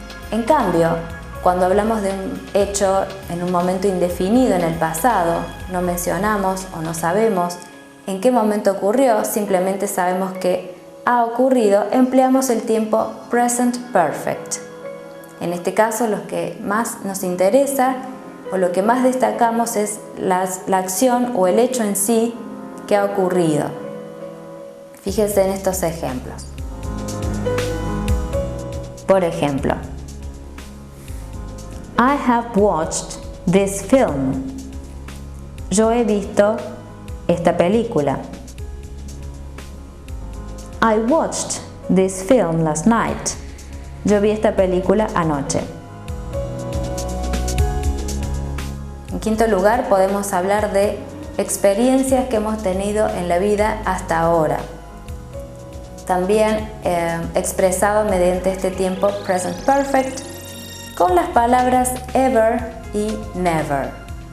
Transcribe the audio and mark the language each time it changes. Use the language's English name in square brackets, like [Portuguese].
[Spanish] En cambio, cuando hablamos de un hecho en un momento indefinido en el pasado, no mencionamos o no sabemos en qué momento ocurrió, simplemente sabemos que ha ocurrido, empleamos el tiempo present perfect. En este caso, lo que más nos interesa o lo que más destacamos es la acción o el hecho en sí que ha ocurrido. Fíjense en estos ejemplos. Por ejemplo, [English] I have watched this film. [Spanish] Yo he visto esta película. [English] I watched this film last night. [Spanish] Yo vi esta película anoche. En quinto lugar, podemos hablar de experiencias que hemos tenido en la vida hasta ahora. También expresado mediante este tiempo present perfect con las palabras ever y never.